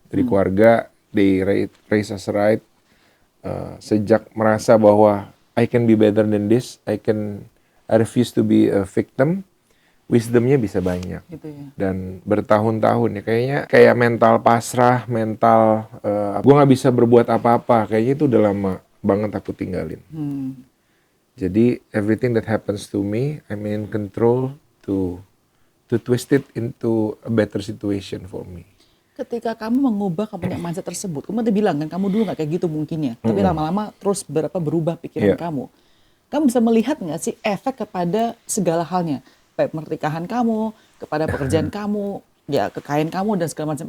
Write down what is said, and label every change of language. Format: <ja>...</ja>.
<en>Dari keluarga, they raise us right. Sejak merasa bahwa I can be better than this, I refuse to be a victim, wisdomnya bisa banyak.</en> <id>Gitu ya. Dan bertahun-tahun ya, kayaknya kayak mental pasrah, mental gue nggak bisa berbuat apa-apa, kayaknya itu udah lama banget aku tinggalin.</id> <en>Jadi everything that happens to me, I'm in control to twist it into a better situation for me.</en> <id>Ketika kamu mengubah kamu punya mindset tersebut, kamu tadi bilang kan kamu dulu nggak kayak gitu mungkinnya, tapi lama-lama terus berubah pikiran Iya. kamu. Kamu bisa melihat nggak sih efek kepada segala halnya, baik pernikahan kamu, kepada pekerjaan kamu, ya kekayaan kamu dan segala macam.</id>